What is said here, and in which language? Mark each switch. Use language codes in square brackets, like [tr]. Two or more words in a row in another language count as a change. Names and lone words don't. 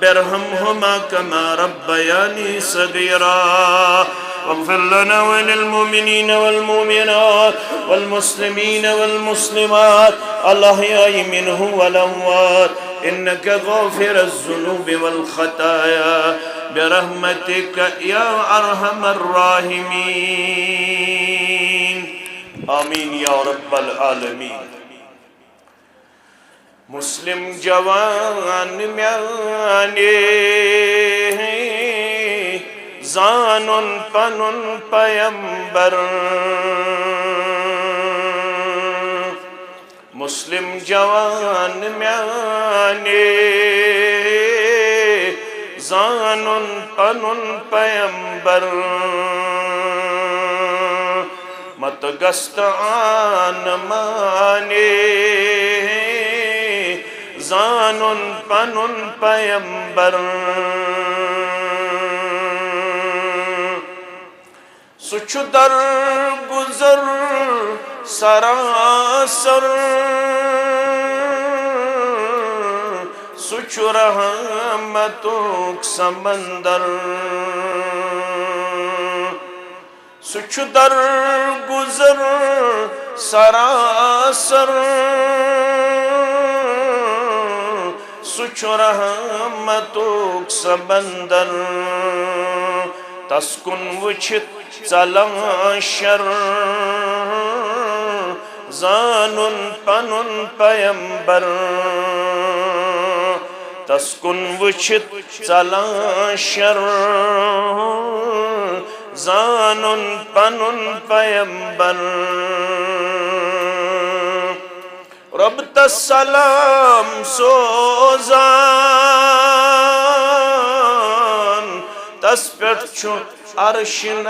[ar] ارحمهما كما ربياني صغيرا واغفر لنا وللمؤمنين والمؤمنات والمسلمين والمسلمات الأحياء منهم والأموات إنك غافر الذنوب والخطايا برحمتك يا أرحم الراحمين آمين يا رب العالمين [ks] مسلم جوان میانے زانن پنن پیمبر مسلم جوان میانے زانن پنن پیمبر مت گست آن مانے زانن پنن پیمبر سچ در گزر سراسر سچ رحمتک سمندر سچ در گزر سراسر سچ رحمتک سمندر تسکن وچھت ژلان شر زانن پنن پیمبر تسکن وچھت ژلان شر زانن پنن پیمبر رب تسلام سوزان تس پٮ۪ٹھ چھُ عرش